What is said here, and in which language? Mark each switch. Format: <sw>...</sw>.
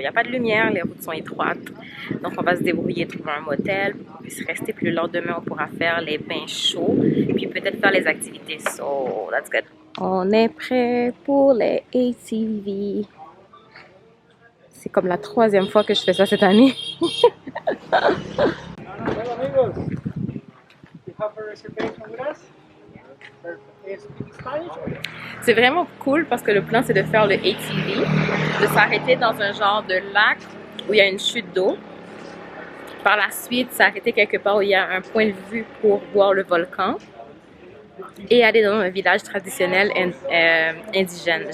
<fr>Il n'y a pas de lumière, les routes sont étroites. Donc, on va se débrouiller, trouver un motel, puis rester. Puis le lendemain, on pourra faire les bains chauds, puis peut-être faire les activités.</fr> <en>So, that's good.</en> <fr>On est prêt pour les ATV. C'est comme la 3e fois que je fais ça cette année.</fr> <en>Well, amigos, you have a reservation with us? Is it Spanish?</en> <fr>C'est vraiment cool parce que le plan c'est de faire le ATV, de s'arrêter dans un genre de lac où il y a une chute d'eau. Par la suite, s'arrêter quelque part où il y a un point de vue pour voir le volcan et aller dans un village traditionnel indigène.</fr>